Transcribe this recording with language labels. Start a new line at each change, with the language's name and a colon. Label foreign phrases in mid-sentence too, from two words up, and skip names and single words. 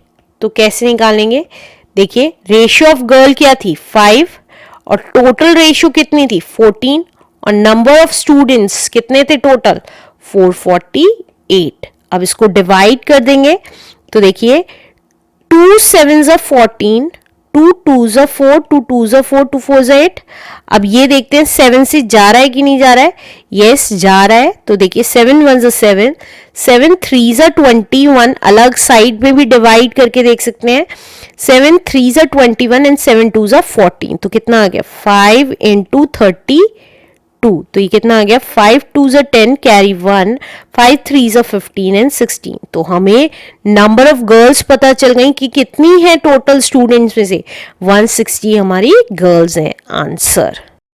Hindi: तो कैसे निकालेंगे, देखिए
English: ratio of girl
Hindi: क्या थी 5, और
English: total ratio
Hindi: कितनी थी 14, और
English: number of students
Hindi: कितने थे टोटल 448। अब इसको डिवाइड कर देंगे, तो देखिए 2
English: 7s are 14, 2 2s are 4, 2 2s are 4, 2 4s are 8।
Hindi: अब ये देखते हैं 7 से जा रहा है कि नहीं जा रहा है, यस जा रहा है, तो देखिए 7
English: 1s are 7, 7 3s are 21,
Hindi: अलग साइड में भी डिवाइड करके देख सकते हैं, 7
English: 3s are 21 and 7 2s are 14,
Hindi: तो कितना आ गया 5 × 32, तो ये कितना आ गया 5
English: 2s are 10 carry 1, 5 3s are 15 and 16.
Hindi: तो हमें
English: number of girls
Hindi: पता चल गई कि कितनी है
English: total students
Hindi: में से 160 हमारी गर्ल्स हैं, आंसर।